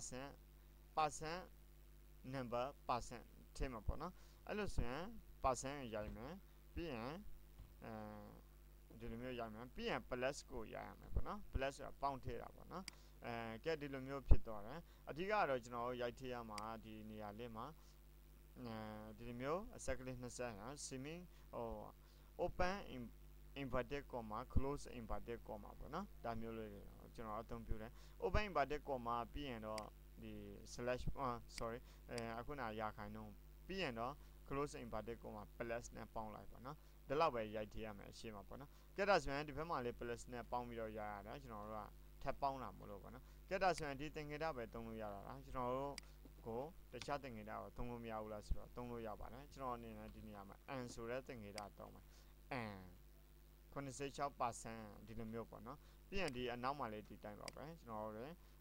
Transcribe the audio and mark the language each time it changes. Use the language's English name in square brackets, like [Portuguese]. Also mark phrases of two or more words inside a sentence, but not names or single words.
[English] percent number percent [Burmese] ထည့်မှာပေါ့နော်အဲ့လိုဆိုရင် percent ရိုက်မယ်ပြီးရင်ဒီလိုမျိုးရိုက်မယ်ပြီးရင် plus ကိုရိုက်ရမယ်ပေါ့နော် plus ဆိုတာပေါင်းထည့်တာပေါ့နော်ကဲဒီလိုမျိုးဖြစ်သွားတယ်အဓိကတော့ကျွန်တော်ရိုက်ထည့်ရမှာဒီနေရာလေးမှာဒီလိုမျိုးအဆက်ကလေး20ဟာ semi [English] open inverted comma close inverted comma [Burmese] ပေါ့နော်ဒါမျိုးလေးတွေကျွန်တော်အသုံးပြုတယ် [English] open inverted comma [Burmese] ပြီးရင်တော့ဒီ slash sorry အခုနရာခိုင်နှုန်းပြီးရင် တော့ [English] close inverted comma [Burmese] plus နဲ့ပေါင်းလိုက်ပါနော်ဒီလောက်ပဲရိုက်ထည့်ရမယ်အရှင်းမှာပေါ့နော်ကဲဒါဆိုရင်ဒီဘက်မှာလေး plus နဲ့ပေါင်းပြီးတော့ရရတာကျွန်တော်တို့ကထပ်ပေါင်းတာမလို့ပေါ့နော်ကဲဒါဆိုရင်ဒီသင်္ကေတပဲသုံးလို့ရတာလားကျွန်တော်တို့ကိုတခြားသင်္ကေတကိုသုံးလို့မရဘူးလားဆိုတော့သုံးလို့ရပါတယ်ကျွန်တော်အနေနဲ့ဒီနေရာမှာ n ဆိုတဲ့သင်္ကေတသုံးမယ် n 96% ဒီလိုမျိုးပေါ့နော်ပြီးရင်ဒီအနောက်မှာလေးဒီတိုင်းပါပဲကျွန်တော်တို့